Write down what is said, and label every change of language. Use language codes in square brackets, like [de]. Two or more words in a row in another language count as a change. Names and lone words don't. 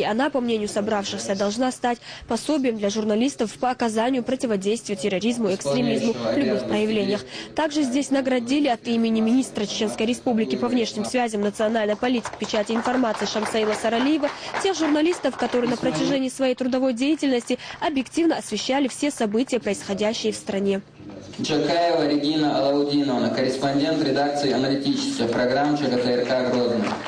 [ru] Она, по мнению собравшихся, должна стать пособием для журналистов по оказанию противодействия терроризму и экстремизму в любых проявлениях. Также здесь наградили от имени министра Чеченской Республики по внешним связям, национальной политики, печати и информации Шамсаила Саралиева тех журналистов, которые на протяжении своей трудовой деятельности объективно освещали все события, происходящие в стране. Джакаева Регина Алаудиновна, корреспондент редакции аналитических программ ЧГТРК Грозный.